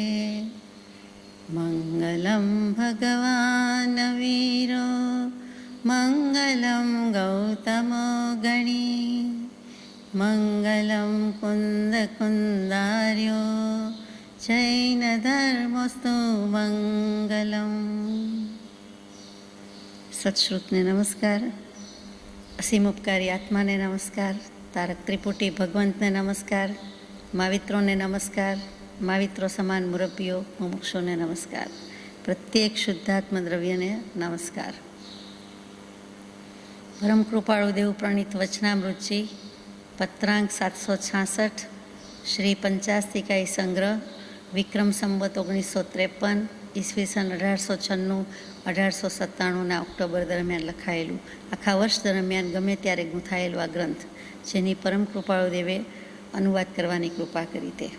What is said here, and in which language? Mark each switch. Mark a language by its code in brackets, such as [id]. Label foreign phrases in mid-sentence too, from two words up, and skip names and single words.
[sa] मंगलम भगवान वीरो मंगलम गौतमो गणी मंगलम कुंद कुंदार्यो जैन धर्मस्तु मंगलम। [gu] સત્શ્રુતને નમસ્કાર, અસીમ ઉપકારી આત્માને નમસ્કાર, તારક ત્રિપુટી ભગવંતને નમસ્કાર, માવિત્રોને નમસ્કાર, माविત્રો સમાન મુરબ્બીઓ મુમુક્ષોને નમસ્કાર, પ્રત્યેક શુદ્ધાત્મ દ્રવ્યને નમસ્કાર. પરમ કૃપાળુ દેવ પ્રણીત વચનામૃતજી પત્રાંક 766 શ્રી પંચાસ્તિકાઈ સંગ્રહ વિક્રમ સંવત 1953 ઈસવીસન 1896-1897ના ઓક્ટોબર દરમિયાન લખાયેલું, આખા વર્ષ દરમિયાન ગમે ત્યારે ગૂંથાયેલું આ ગ્રંથ, જેની પરમ કૃપાળુ દેવે અનુવાદ કરવાની કૃપા કરી.